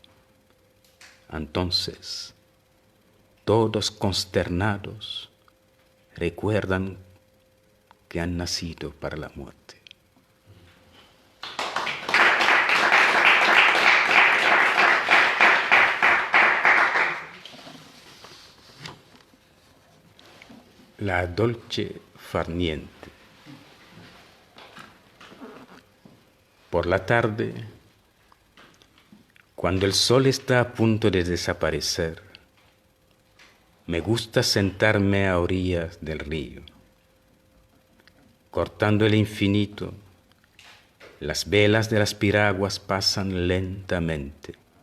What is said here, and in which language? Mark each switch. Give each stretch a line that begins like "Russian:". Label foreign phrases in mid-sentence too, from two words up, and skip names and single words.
Spanish: Entonces, todos consternados recuerdan que han nacido para la muerte.
Italian: La dolce far niente.
Spanish: Por la tarde, cuando el sol está a punto de desaparecer, me gusta sentarme a orillas del río. Cortando el infinito, las velas de las piraguas pasan lentamente.